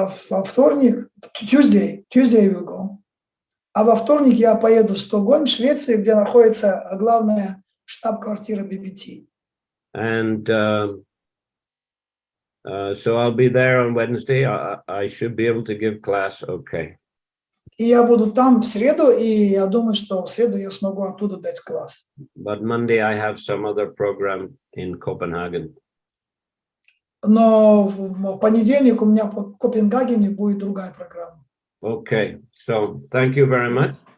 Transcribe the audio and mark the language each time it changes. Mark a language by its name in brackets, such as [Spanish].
[Russian] Во вторник, [English] Tuesday will go. [Russian] А во вторник я поеду в Стокгольм, Швеция, где находится главная штаб-квартира BBT. [English] And so I'll be there on Wednesday. I should be able to give class okay. [Russian] И я буду там в среду, и я думаю, что в среду я смогу оттуда дать класс. [English] But Monday I have some other program in Copenhagen. [Russian] Но в понедельник у меня в Копенгагене будет другая программа. [English] Okay, so thank you very much.